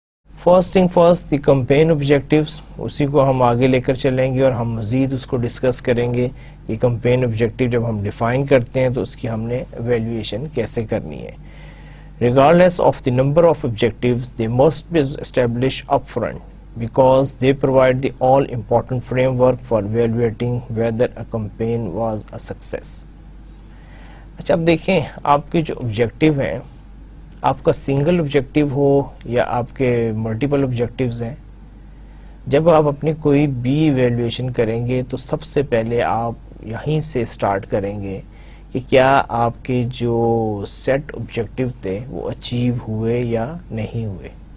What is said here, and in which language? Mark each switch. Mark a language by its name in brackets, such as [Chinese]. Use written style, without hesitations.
[English] first thing first, the campaign objectives, [Urdu] اسی کو ہم آگے لے کر چلیں گے اور ہم مزید اس کو ڈسکس کریں گے کہ کمپین آبجیکٹیو جب ہم ڈیفائن کرتے ہیں تو اس کی ہم نے ایویلویشن کیسے کرنی ہے. [English] Regardless of the number of objectives, they must be established upfront because they provide the all-important framework for evaluating whether a campaign was a success. [Urdu] اچھا اب دیکھیں آپ کے جو آبجیکٹیو ہیں، آپ کا سنگل آبجیکٹیو ہو یا آپ کے ملٹیپل آبجیکٹیوز ہیں، جب آپ اپنی کوئی بھی ایویلویشن کریں گے تو سب سے پہلے آپ یہیں سے سٹارٹ کریں گے کہ کیا آپ کے جو سیٹ آبجیکٹیو تھے وہ اچیو ہوئے یا نہیں ہوئے.